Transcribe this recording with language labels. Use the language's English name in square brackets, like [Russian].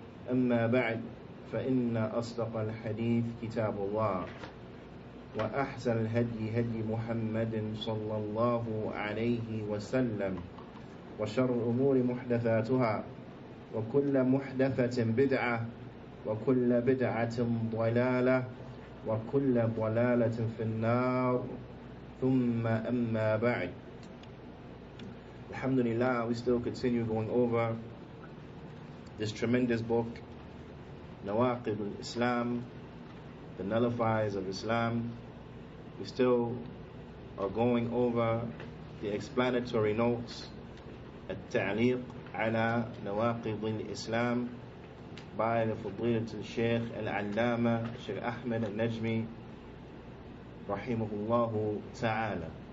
[Arabic] أما بعد فإن أصدق الحديث كتاب الله وأحسن الهدي هدي محمد صلى الله عليه وسلم وشر الأمور محدثاتها وكل محدثة بدعة وكل بدعة ضلالة وكل ضلالة في النار ثم أما بعد. [English] Alhamdulillah, we still continue going over this tremendous book, Nawaqid al-Islam, the Nullifiers of Islam. We still are going over the explanatory notes, التعليق على نواقض الإسلام by the [Arabic] فضيلة الشيخ العلامة الشيخ أحمد النجمي رحمه الله تعالى.